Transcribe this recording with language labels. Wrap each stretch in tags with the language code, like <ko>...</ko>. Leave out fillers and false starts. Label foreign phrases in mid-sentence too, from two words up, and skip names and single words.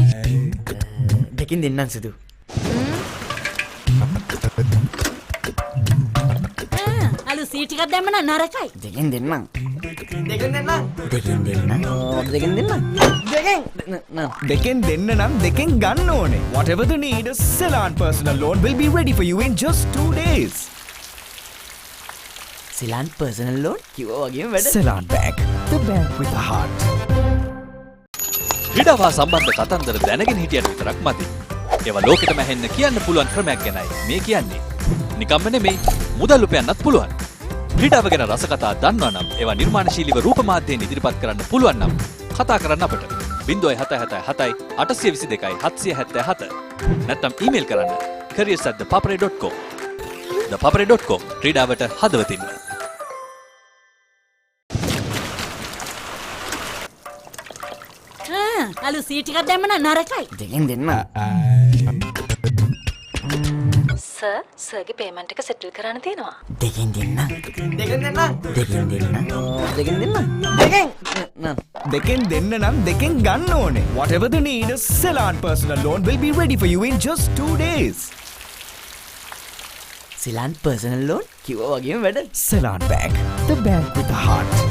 <si>දෙකින් දෙන්නම් සිදු. අලු සීට් එකක් දැම්ම නම් නරකයි. දෙකින් දෙන්නම්. දෙකින් දෙන්නම්. දෙකින් දෙන්නම්. දෙකින් දෙන්නම්. දෙකෙන් දෙන්න නම් දෙකෙන් ගන්න ඕනේ.</si> <en>Whatever the need, a Ceylon personal loan will be ready for you in just 2 days.</en> <si>Ceylon personal loan කිව්වා වගේම වැඩ.</si> <en>Ceylon Bank, the bank with a heart.</en> <si>ක්‍රීඩාව සම්බන්ධ කතන්දර දැනගෙන හිටියට විතරක් මදි. ඒවා ලෝකෙටම ඇහෙන්න කියන්න පුළුවන් ක්‍රමයක් ගැනයි මේ කියන්නේ. නිකම්ම නෙමෙයි, මුදල් උපයන්නත් පුළුවන්. ක්‍රීඩාව ගැන රස කතා දන්නවා නම් ඒවා නිර්මාණශීලීව රූප මාධ්‍යයෙන් ඉදිරිපත් කරන්න පුළුවන් නම් කතා කරන්න අපට 0777 822 777 නැත්නම් ඊමේල් කරන්න careers@thepapare.com. thepapare.com ක්‍රීඩාවට හදවතින්ම. අලු සීට් එකක් දැම්ම නම් නරකයි. දෙකින් දෙන්නම්. සර්, සර්ගේ පේමන්ට් එක සෙටල් කරන්න තියෙනවා. දෙකින් දෙන්නම්. දෙකින් දෙන්නම්. දෙකින් දෙන්නම්. දෙකින් දෙන්නම්. දෙකින් දෙකෙන් දෙන්න නම් දෙකෙන් ගන්න ඕනේ.</si> <en>Whatever the need, a Ceylon personal loan will be ready for you in just 2 days.</en> <si>Ceylon personal loan කිව්වා වගේම වැඩ.</si> <en>Ceylon Bank, the bank with a heart.</en>